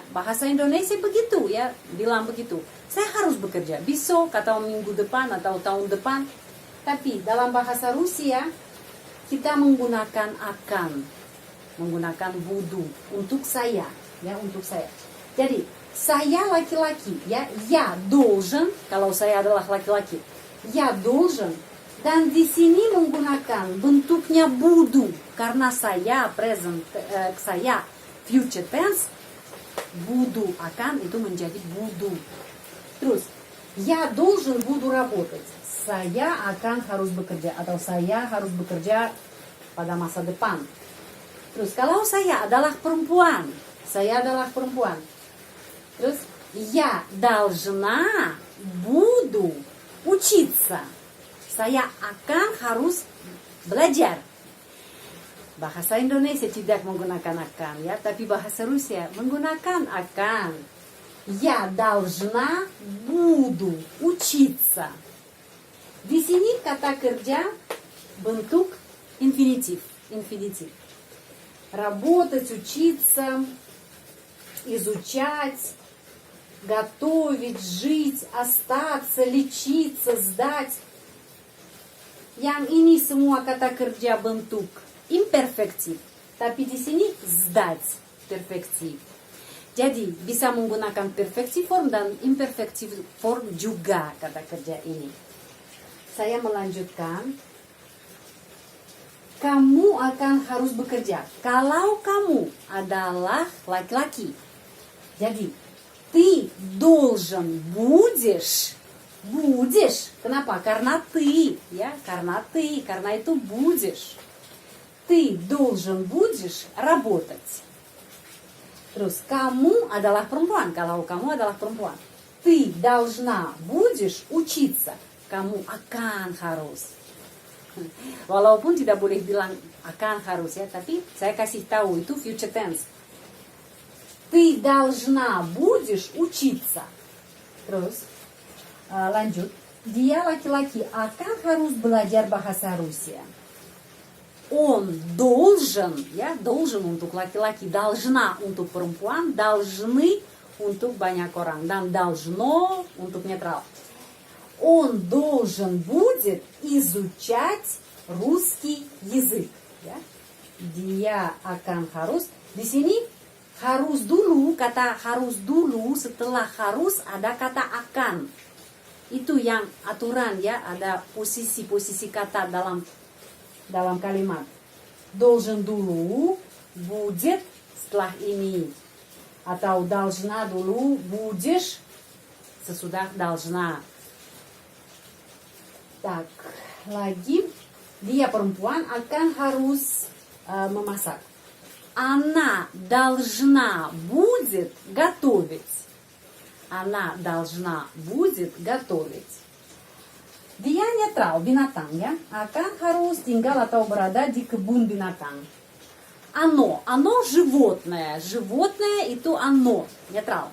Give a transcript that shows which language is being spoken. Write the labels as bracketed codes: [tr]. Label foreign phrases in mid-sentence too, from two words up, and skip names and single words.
[id] Bahasa Indonesia begitu, ya, bilang begitu. Saya harus bekerja besok atau minggu depan atau tahun depan. Tapi dalam bahasa Rusia kita menggunakan akan, menggunakan буду untuk saya, ya, untuk saya. Jadi saya laki-laki, ya, [ru] я должен, [id] kalau saya adalah laki-laki, [ru] я должен. [id] Dan di sini menggunakan bentuknya буду karena saya present, saya [en] future tense, [id] буду akan itu menjadi буду. Terus [ru] я должен буду работать, [id] saya akan harus bekerja atau saya harus bekerja pada masa depan. Terus kalau saya adalah perempuan, terus [ru] Я должна буду учиться. [id] Saya akan harus belajar. Bahasa Indonesia tidak menggunakan akan ya, tapi bahasa Rusia menggunakan akan. [ru] Я должна буду учиться. [id] Di sini kata kerja bentuk infinitif. [ru] Работать, учиться, изучать, готовить, жить, остаться, лечиться, сдать. [id] Yang ini semua kata kerja bentuk imperfektif. Tapi di sini sdać perfektif. Jadi bisa menggunakan [en] perfective form [id] dan [en] imperfective form [id] juga kata kerja ini. Saya melanjutkan. Kamu akan harus bekerja kalau kamu adalah laki-laki. Jadi, [ru] ты должен будешь. [id] Kenapa? Karena ты, ya, karena itu будешь. [ru] Ты должен будешь работать. [id] Terus, kamu adalah perempuan. Kalau kamu adalah perempuan. [ru] Ты должна будешь учиться. [id] Kamu akan harus. Walaupun tidak boleh bilang akan harus ya, tapi saya kasih tahu itu [en] future tense. [ru] Ты должна будешь учиться. [id] Terus lanjut. Dia laki-laki akan harus belajar bahasa Rusia. [ru] Он должен, [id] ya, должен untuk laki-laki, должна untuk perempuan, должны untuk banyak orang, dan должно untuk netral. [ru] Он должен будет изучать русский язык. [id] Ya. Dia akan harus. Di sini harus dulu, kata harus dulu, setelah harus ada kata akan. Itu yang aturan ya, ada posisi-posisi kata dalam kalimat. Должен dulu, будет setelah ini. Atau должна dulu, будешь sesudah должна. [ru] Так, [id] lagi dia perempuan akan harus memasak. [ru] Она должна будет готовить. Она должна будет готовить. [id] Dia netral, binatang ya, akan harus tinggal atau berada di kebun binatang. [ru] Оно животное. Животное [id] itu [ru] оно, netral.